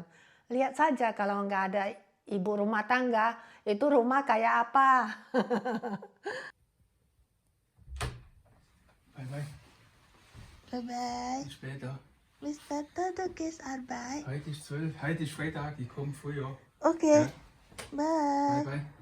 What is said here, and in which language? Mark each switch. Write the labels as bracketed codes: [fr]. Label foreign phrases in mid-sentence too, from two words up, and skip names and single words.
[id] Lihat saja kalau nggak ada ibu rumah tangga, itu rumah kayak apa? [en] Bye bye. Bye-bye. [de] Bis später. Bis später, du gehst Arbeit. Heute ist 12. Heute ist Freitag. Ich komme früher. [en] Okay, [de] Ja. [en] bye. Bye bye.